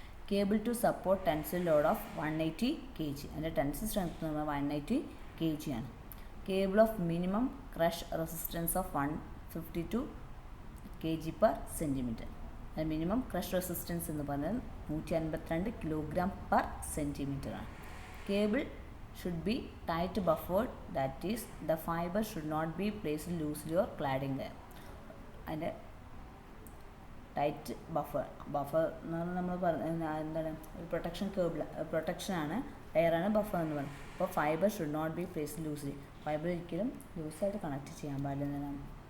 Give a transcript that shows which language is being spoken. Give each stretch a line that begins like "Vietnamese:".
English: cable to support tensile load of 180 kg,
Malayalam: അതിൻ്റെ ടെൻസിൽ strength എന്ന് പറഞ്ഞാൽ 180 kg ആണ്.
English: cable of minimum crush resistance of 152 kg per centimetre,
Malayalam: അത് minimum crush resistance എന്ന് പറഞ്ഞാൽ 152 kg per സെൻറ്റിമീറ്റർ ആണ്.
English: Cable should be tight buffered, that is the fiber should not be placed loosely or cladding there.
Malayalam: അതിൻ്റെ tight buffer എന്ന് പറഞ്ഞാൽ നമ്മൾ എന്താണ് ഒരു പ്രൊട്ടക്ഷനാണ്, ലെയറാണ് ബഫർ എന്ന് പറയുന്നത്. അപ്പോൾ
English: fibre should not be placed loosely,
Malayalam: fibre ഒരിക്കലും ലൂസായിട്ട് കണക്ട് ചെയ്യാൻ പാടില്ലെന്നാണ്.